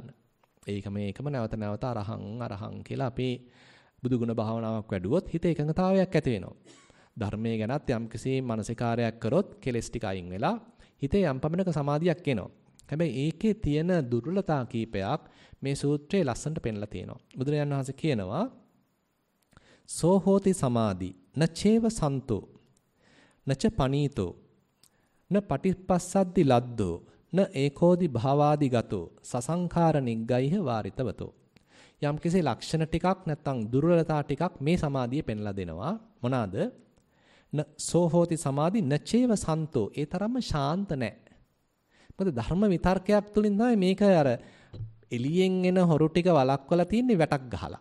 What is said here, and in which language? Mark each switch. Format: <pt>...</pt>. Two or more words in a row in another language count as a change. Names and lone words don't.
<si>ඒකම නැවත නැවත අරහං කියලා අපි බුදුගුණ භාවනාවක් වැඩුවොත් හිත එකඟතාවයක් ඇති වෙනවා. ධර්මයේ ගැනත් යම්කිසි මානසිකාරයක් කරොත් කෙලෙස් ටික අයින් වෙලා හිතේ යම් පමණක සමාධියක් එනවා. හැබැයි ඒකේ තියෙන දුර්වලතා කීපයක් මේ සූත්‍රයේ ලස්සනට පෙන්ලා තියෙනවා. බුදුරජාණන් වහන්සේ කියනවා</si> <pi>සෝ හෝති සමාධි නචේව සන්තෝ නච පනීතෝ න පටිපස්සද්දි ලද්දෝ න ඒකෝදි භාවාදි ගතෝ සසංඛාර නිග්ගයිහ වාරිතවතෝ.</pi> <si>යම්කිසි ලක්ෂණ ටිකක් නැත්නම් දුර්වලතා ටිකක් මේ සමාධිය පෙන්ලා දෙනවා.</si> <pi>මොනවාද? සෝ හෝති සමාධි නචේව සන්තෝ.</pi> <si>ඒ තරම්ම ශාන්ත නැහැ. මොකද ධර්ම විතර්කයක් තුලින් තමයි මේක අර එළියෙන් එන හොරු ටික වළක්වලා තින්නේ වැටක් ගහලා.</si>